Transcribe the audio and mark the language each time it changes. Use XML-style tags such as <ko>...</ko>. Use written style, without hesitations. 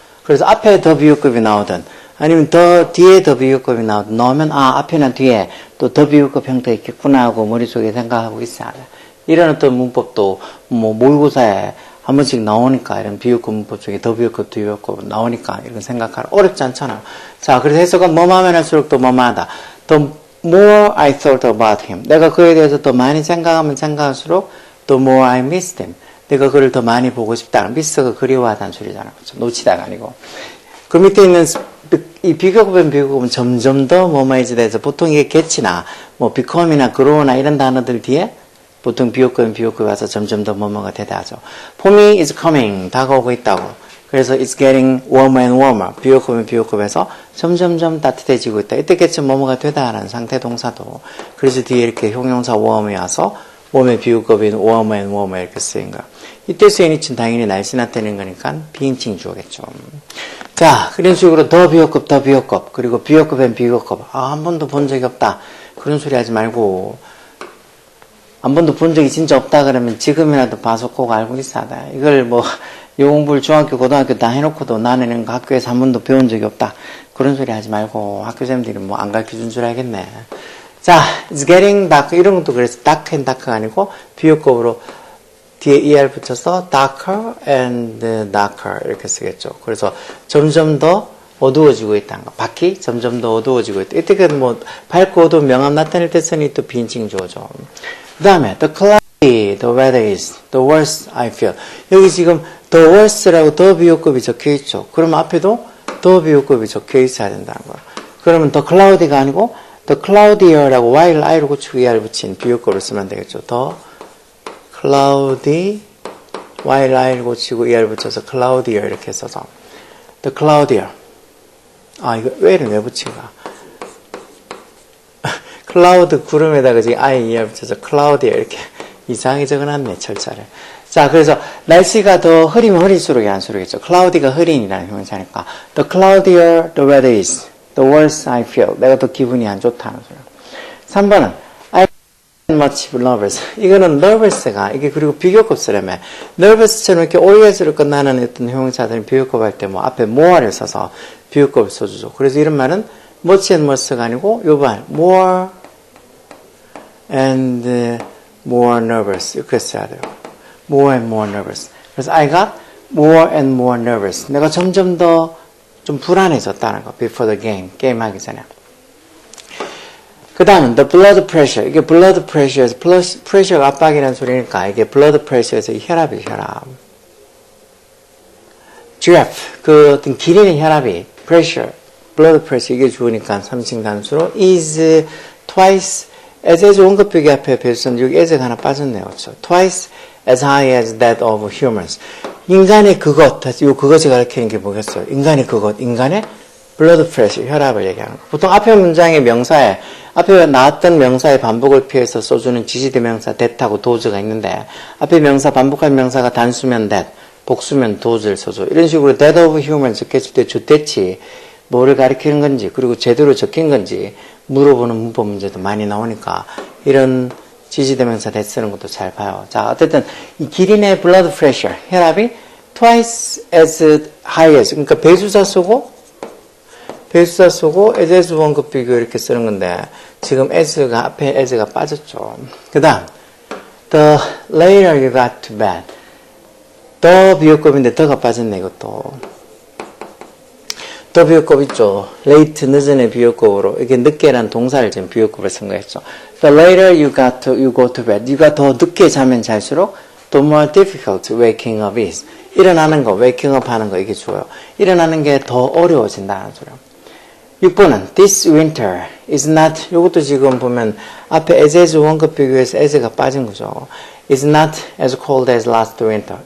<ko>그래서 앞에 더 비교급이 나오든 아니면 더 뒤에 더 비교급이 나오든 넣으면 앞에나 뒤에 또 더 비교급 형태 있겠구나 하고 머릿속에 생각하고 있어야 돼. 이런 어떤 문법도 뭐 모의고사에 한 번씩 나오니까 이런 비교급 문법 중에 더 비교급, 뒤 비교급 나오니까 이런 생각하라. 어렵지 않잖아요. 자, 그래서 해석은 뭐만 할수록 더 뭐마하다.</ko> <en>The more I thought about him.</en> <ko>내가 그에 대해서 더 많이 생각하면 생각할수록</ko> <en>the more I missed him.</en> <ko>내가 그를 더 많이 보고 싶다. miss가 그리워하다는 소리잖아요. 그렇죠? 놓치다가 아니고. 그 밑에 있는 이 비교급은 점점 더 뭐뭐해지다 해서 보통 이게 get이나 뭐 become이나 grow나 이런 단어들 뒤에 보통 비교급이 와서 점점 더 뭐뭐가 되다 하죠. 봄이</ko> <en>is coming,</en> <ko>다가오고 있다고. 그래서</ko> <en>it's getting warmer and warmer.</en> <ko>비교급에서 점점점 따뜻해지고 있다. 이때 get 뭐뭐가 되다라는 상태 동사도. 그래서 뒤에 이렇게 형용사 warm이 와서 웜의 비교급인 warmer and warmer 이렇게 쓰인 거야. 이때 쓰인 이치는 당연히 날씨 나타내는 거니까 비인칭 주어겠죠. 자, 그런 식으로 더 비교급, 그리고 비교급엔 비교급. 한 번도 본 적이 없다. 그런 소리 하지 말고. 한 번도 본 적이 진짜 없다 그러면 지금이라도 봐서 꼭 알고 있어야 돼. 이걸 뭐, 요 공부를 중학교, 고등학교 다 해놓고도 나는 학교에서 한 번도 배운 적이 없다. 그런 소리 하지 말고 학교생들이 뭐 안 가르쳐준 줄 알겠네. 자,</ko> <en>it's getting dark.</en> <ko>이런 것도 그래서 dark and dark가 아니고 비교급으로 뒤에 er 붙여서 darker and darker 이렇게 쓰겠죠. 그래서 점점 더 어두워지고 있다는 거. 밖이 점점 더 어두워지고 있다. 이때 뭐 밝고 어두운 명암 나타낼 때 쓰니 또 비인칭 주어죠.</ko> <en>그 다음에 the cloudy, the weather is the worst I feel.</en> <ko>여기 지금 the worst라고 더 비교급이 적혀 있죠. 그럼 앞에도 더 비교급이 적혀 있어야 된다는 거야. 그러면 the cloudy가 아니고 the cloudier라고 y를 i로 고치고 er 붙인 비교급을 쓰면 되겠죠. the cloudy y를 i를 고치고 er 붙여서 cloudier 이렇게 써서 the cloudier. 이거 왜를 왜 붙인가? 클라우드 구름에다가 지금 er 붙여서 cloudier 이렇게 이상하게 적어놨네 철자를. 자, 그래서 날씨가 더 흐리면 흐릴수록 안수록이겠죠. cloudy가 흐린이라는 형용사니까</ko> <en>the cloudier the weather is, the worse I feel.</en> <ko>내가 더 기분이 안 좋다는 소리야.</ko> <en>3번은 I'm much nervous.</en> <ko>이거는 nervous가 이게 그리고 비교급 쓰려면 nervous처럼 이렇게 OS로 끝나는 어떤 형용사들은 비교급 할 때 뭐 앞에 more를 써서 비교급을 써주죠. 그래서 이런 말은 much and much가 아니고 요 말 more and more nervous 이렇게 써야 돼요.</ko> <en>more and more nervous.</en> <ko>그래서</ko> <en>I got more and more nervous.</en> <ko>내가 점점 더 좀 불안해졌다는 거.</ko> <en>before the game.</en> <ko>게임 하기 전에. 그 다음은</ko> <en>the blood pressure.</en> <ko>이게 blood pressure에서 pressure가 압박이라는 소리니까 이게 blood pressure에서 혈압이 혈압.</ko> <en>giraffe.</en> <ko>그 어떤 기린의 혈압이 pressure. blood pressure 이게 주으니까 3층 단수로 is twice as 원급비기 앞에 배수선 여기 as가 하나 빠졌네요. 그렇죠?</ko> <en>twice as high as that of humans.</en> <ko>인간의 그것, 그것이 가리키는 게 뭐겠어요? 인간의 그것, 인간의 blood pressure, 혈압을 얘기하는 거. 보통 앞에 문장의 명사에, 앞에 나왔던 명사의 반복을 피해서 써주는 지시대명사 that하고 does가 있는데, 앞에 명사, 반복할 명사가 단수면 that, 복수면 does를 써줘. 이런 식으로 that of humans 적혔을 때 주대치, 뭐를 가리키는 건지, 그리고 제대로 적힌 건지, 물어보는 문법 문제도 많이 나오니까, 이런 지지대명사 that 쓰는 것도 잘 봐요. 자, 어쨌든 이 기린의 blood pressure, 혈압이 twice as high as, 그러니까 배수사 쓰고 as 원급 비교 이렇게 쓰는 건데 지금 as가 앞에 as가 빠졌죠.</ko> <en>그 다음 the later you got to bed,</en> <ko>the 비교급인데 the가 빠졌네. 이것도 the 비교급 있죠. late 늦은의 비교급으로 이게 늦게란 동사를 지금 비교급을 쓴 거였죠.</ko> <en>the later you go to bed,</en> <ko>네가 더 늦게 자면 잘수록</ko> <en>the more difficult waking up is.</en> <ko>일어나는 거, waking up 하는 거 이게 좋아요. 일어나는 게 더 어려워진다는 소리요. 6번은</ko> <en>this winter is not,</en> <ko>이것도 지금 보면 앞에 as 원급 비교해서 as가 빠진 거죠.</ko> <en>is not as cold as last winter.</en>